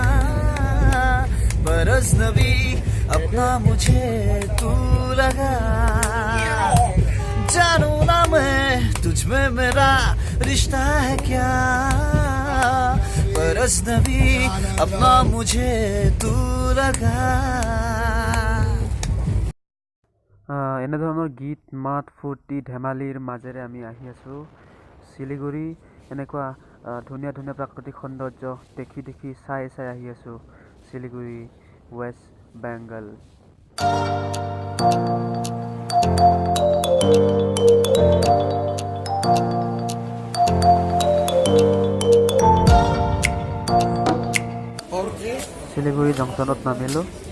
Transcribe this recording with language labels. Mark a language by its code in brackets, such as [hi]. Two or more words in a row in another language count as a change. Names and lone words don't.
[hi] पर अजनबी अपना मुझे तू लगा जानू ना मैं तुझ में मेरा रिश्ता है क्या पर अजनबी अपना मुझे तू लगा [as] এনেধৰণৰ গীত মাত ফূৰ্তি ধেমালিৰ মাজেৰে আমি আহি আছোঁ শিলিগুৰি এনেকুৱা ধুনীয়া ধুনীয়া প্ৰাকৃতিক সৌন্দৰ্য দেখি দেখি চাই চাই আহি আছোঁ শিলিগুৰি ৱেষ্ট বেংগল শিলিগুৰি জংচনত নামিলোঁ